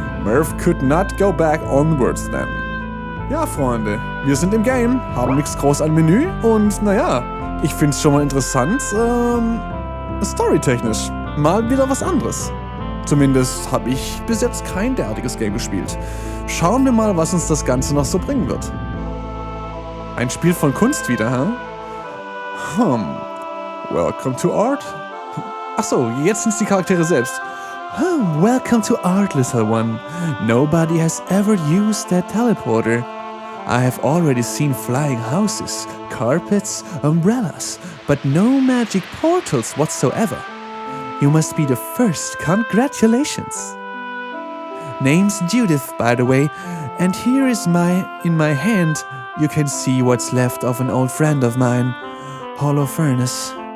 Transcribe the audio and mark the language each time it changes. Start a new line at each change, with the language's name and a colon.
English: Merv could not go back onwards then.
German: Ja, Freunde, wir sind im Game, haben nichts groß an Menü und naja, ich find's schon mal interessant, storytechnisch. Mal wieder was anderes. Zumindest habe ich bis jetzt kein derartiges Game gespielt. Schauen wir mal, was uns das Ganze noch so bringen wird. Ein Spiel von Kunst wieder, hä? Welcome to Art? Achso, jetzt sind's die Charaktere selbst.
English: Welcome to Art, little one. Nobody has ever used that teleporter. I have already seen flying houses, carpets, umbrellas, but no magic portals whatsoever. You must be the first. Congratulations. Name's Judith, by the way, and here is in my hand, you can see what's left of an old friend of mine, Hollow Furnace.